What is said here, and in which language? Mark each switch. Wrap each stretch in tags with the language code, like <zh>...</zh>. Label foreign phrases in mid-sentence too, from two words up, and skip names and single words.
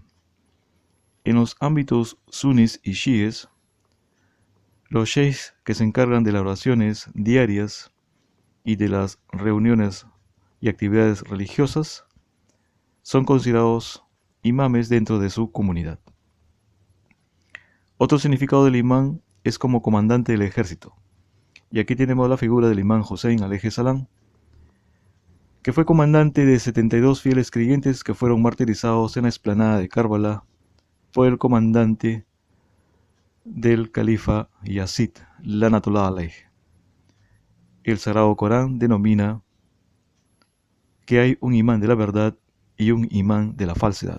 <es>En los ámbitos sunis y shiíes, los sheikhs que se encargan de las oraciones diarias y de las reuniones y actividades religiosas son considerados imames dentro de su comunidad. Otro significado del imán es como comandante del ejército. Y aquí tenemos la figura del imán Hussein</es> <ar>عليه السلام,</ar> <es>que fue comandante de 72 fieles creyentes que fueron martirizados en la explanada de Karbala. Fue el comandante del califa Yazid,</es> <ar>لعنة الله عليه.</ar> <es>El Sagrado Corán denomina que hay un imán de la verdad y un imán de la falsedad.</es>